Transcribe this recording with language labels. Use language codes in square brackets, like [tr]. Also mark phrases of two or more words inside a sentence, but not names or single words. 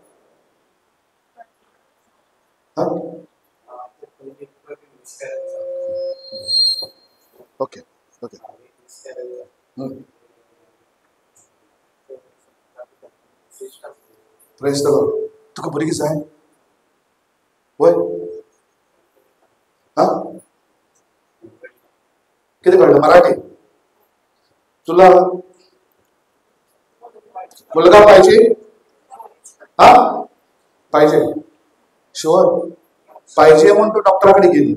[en] okay okay. Praise the Lord. [kok] तुका भुरगीं जाय वय? [mr] किती कळलं मराठी? तुला मुलगा पाहिजे? पाहिजे शुअर पाहिजे म्हणून तू डॉक्टराकडे गेली.